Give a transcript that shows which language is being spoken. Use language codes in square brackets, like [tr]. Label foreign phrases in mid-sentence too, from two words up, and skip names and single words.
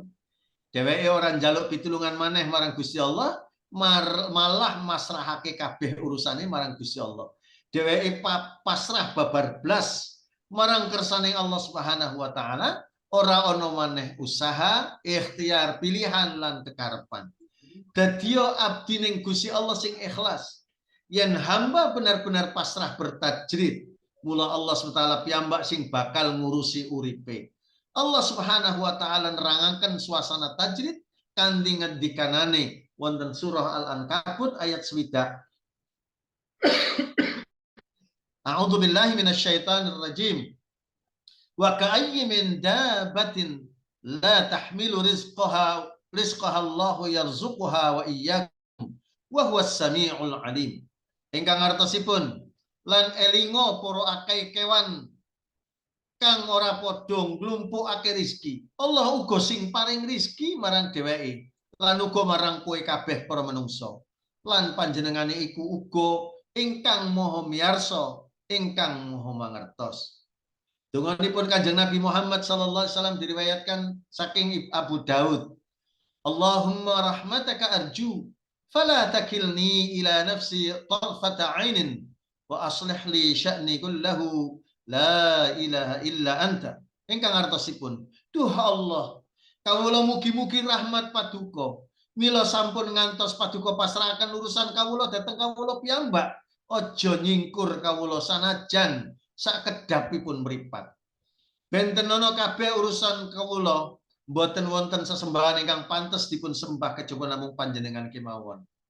[jv] Dheweke ora njaluk pitulungan maneh marang Gusti Allah, malah masrahake kabeh urusane marang Gusti Allah. dheweke pasrah babar blas marang kersane Allah [ar] سبحانه وتعالى, [jv] ora ana maneh usaha, ikhtiar, pilihan lan kekarepan. Dadi abdi ning Gusti Allah sing ikhlas. Yen [id] hamba benar-benar pasrah bertajrid, [jv] mula Allah SWT piyambak sing bakal ngurusi uripe. Allah [ar] سبحانه وتعالى [jv] nerangaken suasana tajrid kanthi ngendikanane wonten surah Al-Ankabut ayat 1. [ar] أعوذ بالله من الشيطان الرجيم. وكأين من دابة لا تحمل رزقها الله يرزقها وإياكم وهو السميع العليم. [jv] Ingkang artosipun lan elingo para akeh kewan kang ora padha nglumpukake rezeki. Allah uga sing paring rezeki marang dheweke lan uga marang kowe kabeh para manungsa. Lan panjenengane iku uga ingkang maha miyarsa, ingkang maha mangertos. Donganipun Kanjeng Nabi Muhammad [ar] صلى الله عليه وسلم [jv] diriwayatkan saking Abu Daud. [ar] اللهم رحمتك أرجو فلا تكلني إلى نفسي طرفة عين وأصلح لي شأني كله لا إله إلا أنت. [jv] Ingkang artosipun, duh Allah, kawula mugi-mugi rahmat paduka. Mila sampun ngantos paduka pasrahaken urusan kawula dhateng kawula piyambak. Aja nyingkur kawula sanajan sakedapipun mripat. Benten ana kabeh urusan kawula, mboten wonten sesembahan ingkang pantes dipun sembah kejaba namung panjenengan kemawon.